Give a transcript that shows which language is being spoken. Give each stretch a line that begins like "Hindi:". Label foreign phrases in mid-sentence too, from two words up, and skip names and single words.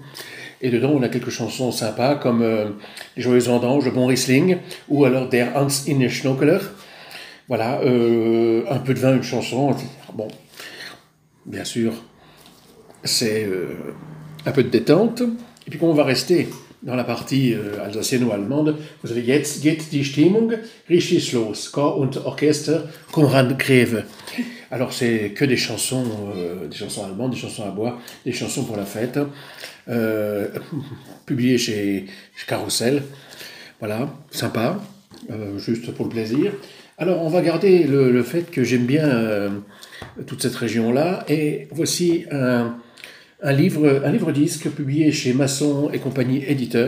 French: Et dedans, on a quelques chansons sympas, comme Les Joyeuses Vendanges, Le Bon Riesling, ou alors Der Hans in Schnokeler. Voilà, un peu de vin, une chanson. Bon, bien sûr, c'est un peu de détente. Et puis, quand on va rester dans la partie alsacienne ou allemande, vous avez Jetzt geht die Stimmung richtig los, Chor und Orchester, Konrad Greve. Alors c'est que des chansons allemandes, des chansons à boire, des chansons pour la fête, publiées chez Carousel. Voilà, sympa, juste pour le plaisir. Alors on va garder le fait que j'aime bien toute cette région-là, et voici un livre-disque publié chez Masson et compagnie éditeur.